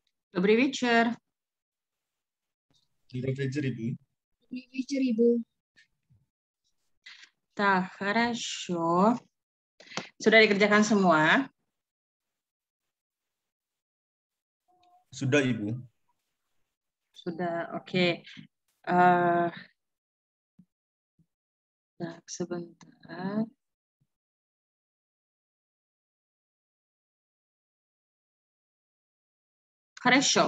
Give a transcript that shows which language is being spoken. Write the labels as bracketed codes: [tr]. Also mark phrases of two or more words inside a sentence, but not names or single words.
[ru] Добрый вечер. Добрый вечер, Ibu. Добрый вечер, Ibu. Так, хорошо. [id] Sudah dikerjakan semua? Sudah, Ibu. Sudah, oke. Tak, sebentar. [ru] Хорошо.